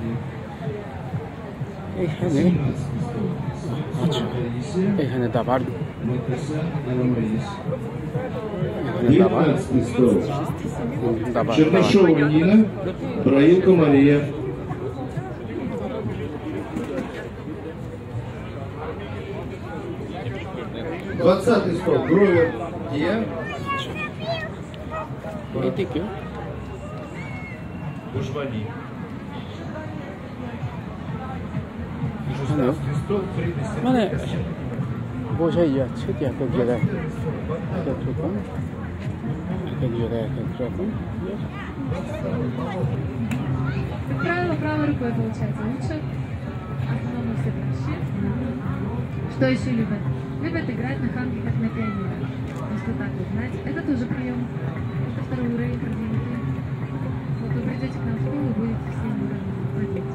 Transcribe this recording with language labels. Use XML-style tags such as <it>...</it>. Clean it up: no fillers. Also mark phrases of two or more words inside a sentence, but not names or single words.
<bn>এখানে আচ্ছা, এখানে দাবার</bn> <ru>19 стол. Давай, Чернышова Нина, Браилко Мария. Двадцатый стол. Гровер Дия.</ru> <bn>এদিকে</bn> <ru>Бужвани.</ru> <bn>মানে বোঝাই যাচ্ছে যে এক এক জায়গায় এক এক রকম, এক এক জায়গায় এক এক রকম।</bn> <ru>Как правило, правой рукой получается лучше. Основном все проще. Что еще любят? Любят играть на хамке, как на пианино. Просто так вот, знаете. Это тоже прием. Это второй уровень продвинутый. Вот вы придете к нам в школу, будете все уровни владеть.</ru>